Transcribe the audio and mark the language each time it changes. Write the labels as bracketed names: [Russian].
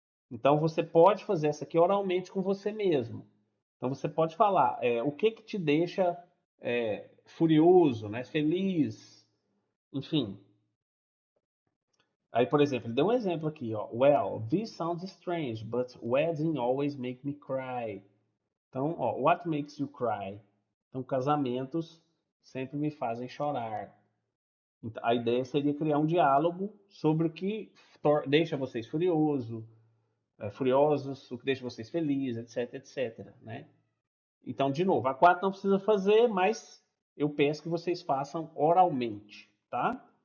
[Portuguese] Então você pode fazer essa aqui oralmente com você mesmo. Então você pode falar o que te deixa furioso, né? Feliz, enfim. Aí, por exemplo, ele deu um exemplo aqui, ó. [English] Well, this sounds strange, but wedding always make me cry. [Portuguese] Então, ó, [English] what makes you cry? [Portuguese] Então, casamentos sempre me fazem chorar. Então, a ideia seria criar um diálogo sobre o que deixa vocês furiosos, o que deixa vocês felizes, etc, etc, né? Então, de novo, a 4 não precisa fazer, mas eu peço que vocês façam oralmente, tá?